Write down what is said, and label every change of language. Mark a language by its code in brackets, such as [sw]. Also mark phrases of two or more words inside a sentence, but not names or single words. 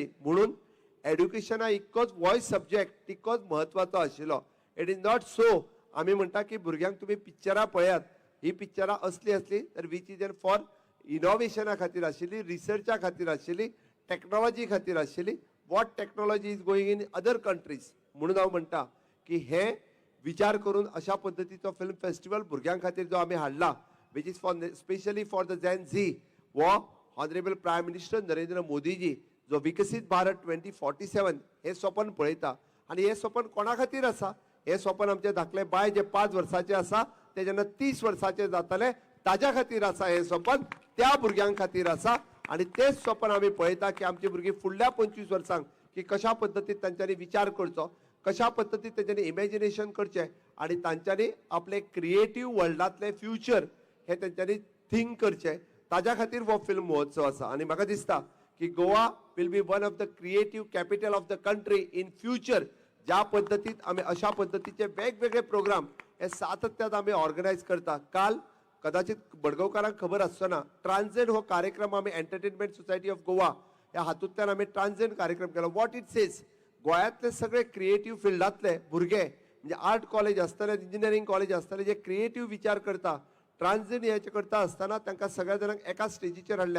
[kok] म्हणून एड्युकेशना इतकोच हो सब्जेक्ट तितकोच म्हत्वाचो आशिल्लो. [en] it is not so [kok] आमी म्हणटा की भुरग्यांक तुमी पिक्चरां पळयात, ही पिक्चरां असली तर [en] which is for [kok] इनोव्हेशना खातीर आशिल्ली, रिसर्चा खातीर आशिल्ली, टॅक्नॉलॉजी खातीर आशिल्ली. [en] what technology is going in other countries. [kok] म्हणून हांव म्हणटा की हे विचार करून अशा पद्दतीचो [en] film festival [kok] भुरग्यां खातीर जो आमी हाडला [en] which is for specially for the Gen Z, [kok] वो [en] honourable prime minister [kok] नरेंद्र मोदीजी जो विकसीत भारत 2047 हे स्वप्न पळयता. आनी हे स्वप्न कोणा खातीर आसा, हे स्वप्न आमचे धाकले बाय जे 5 वर्साचे आसा ते जेन्ना 30 वर्साचे जातले ताज्या खातीर आसा हे स्वप्न, त्या भुरग्यां खातीर आसा. आणि तेच स्वप्न आम्ही पळयता की आमची भुरगीं फुडल्या 25 वर्सांक की कशा पद्दतीन तांच्यांनी विचार करचो, कशा पद्दतीन तांच्यांनी इमॅजिनेशन करचें आणि तांच्यांनी आपले क्रिएटिव्ह वर्ल्डातले फ्युचर हे तांच्यांनी थिंक करचें, ताज्या खातीर हो फिल्म महोत्सव आसा. आणि म्हाका दिसता की [en] Goa will be one of the creative capital of the country in future. [kok] ज्या पद्दतीन आमी अशा पद्दतीचे वेगवेगळे प्रोग्राम हे सातत्यान आमी ऑर्गनायज करता. काल कदाचित बडगांवकारांक खबर आसचना, ट्रान्झेंट हो कार्यक्रम आमी एंटरटेनमेंट सोसायटी ऑफ गोवा ह्या हातूंतल्यान आमी ट्रान्झेंट कार्यक्रम केलो. [en] what it says, [kok] गोंयांतले सगळे क्रिएटिव्ह फिल्डांतले भुरगे म्हणजे [en] art college [kok] आसतले, [en] engineering college [kok] आसतले, जे क्रिएटिव्ह विचार करता, ट्रान्झेंट हेचे करता आसतना तांकां सगळ्या जाणांक एका स्टेजीचेर हाडल्या.